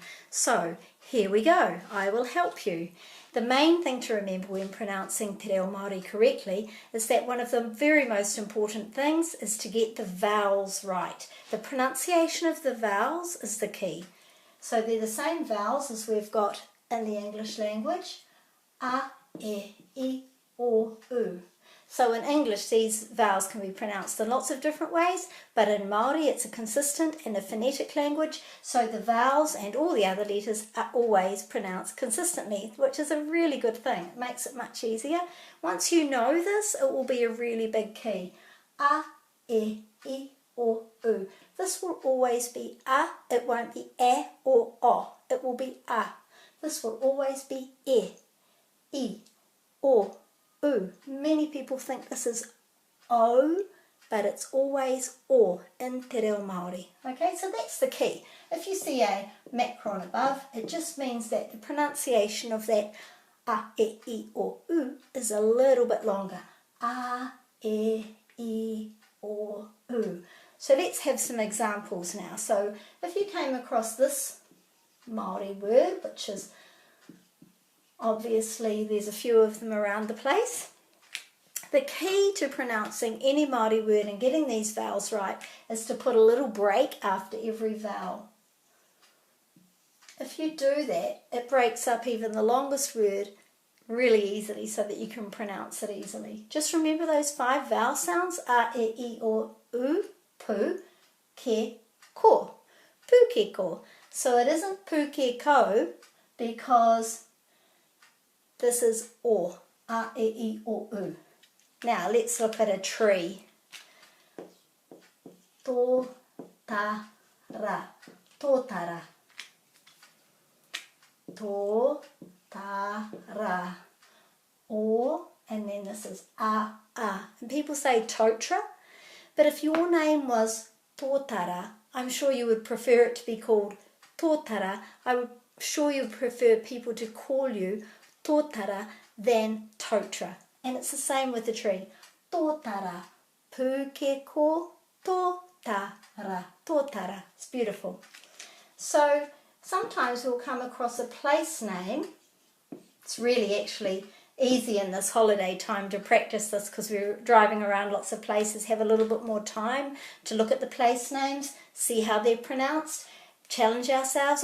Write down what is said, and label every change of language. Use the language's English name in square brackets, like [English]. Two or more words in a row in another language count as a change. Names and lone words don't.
[English] So here we go, I will help you. The main thing to remember when pronouncing Te Reo Māori correctly is that one of the very most important things is to get the vowels right. The pronunciation of the vowels is the key. So they're the same vowels as we've got in the English language. A, e, I, o, u. So in English these vowels can be pronounced in lots of different ways, but in Māori it's a consistent and a phonetic language, so the vowels and all the other letters are always pronounced consistently, which is a really good thing. It makes it much easier. Once you know this, it will be a really big key. A, e, I, o, u. This will always be a, it won't be e or o, it will be a. This will always be e, I, o, u. Many people think this is o, but it's always o in Te Reo Māori. Okay, so that's the key. If you see a macron above, it just means that the pronunciation of that a, e, I, o, u is a little bit longer. A, e, I, o, u. So let's have some examples now. So if you came across this Māori word, which is obviously there's a few of them around the place. The key to pronouncing any Māori word and getting these vowels right is to put a little break after every vowel. If you do that, it breaks up even the longest word really easily so that you can pronounce it easily. Just remember those 5 vowel sounds: a, e, I, o, u, pu, ke, ko. Pu, ke, ko. So it isn't pu, ke, ko because this is o, a, e, I, o, u. Now let's look at a tree. Tō, ta, ra, tōtara. Tō, ta, ra. O, and then this is a. And people say totra, but if your name was tōtara, I'm sure you would prefer it to be called tōtara. I'm sure you would prefer people to call you tōtara than totra. And it's the same with the tree. Tōtara, pu, ke, ko, tōtara, tōtara. It's beautiful. So sometimes we'll come across a place name. It's really actually easy in this holiday time to practice this because we're driving around lots of places, have a little bit more time to look at the place names, see how they're pronounced, challenge ourselves.